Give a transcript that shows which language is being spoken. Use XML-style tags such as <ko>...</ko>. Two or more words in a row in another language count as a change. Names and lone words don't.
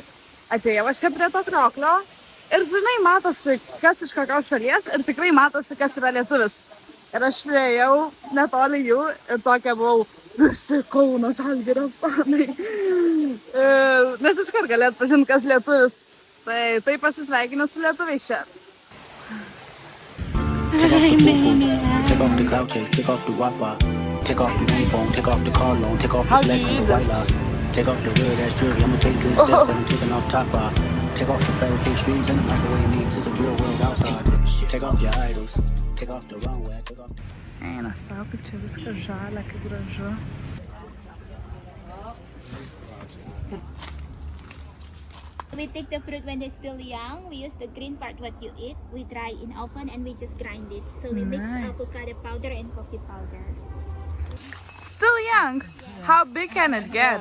<lt>Atėjau aš čia prie to krioklio ir žinai, matosi, kas iš kokios šalies ir tikrai matosi, kas yra lietuvis. Ir aš priejau netoli jų ir tokia buvau visi Kauno Žalgirio fanai. Nes iškart galėt pažinti, kas lietuvis. Tai pasisveikinu su lietuviais čia.</lt> <en>Take off the fufu, take off the cloud chase, take off the Wi-Fi, take off the uniform, take off the car loan, take off the flex and the white loss, take off the weird ass jewelry, I'ma take 3 steps, but I'm taking off top off. Take off the fairy cake streams and the microwave meats, it's a real world outside. Take off your idols, take off the runway, take off the...</en> <lt>Eina savo, kaip čia viskas žalia, kaip gražu.</lt> <en>We take the fruit when they're still young. We use the green part what you eat. We dry in oven and we just grind it. So we mix avocado powder and coffee powder. Still young? How big can it get?</en>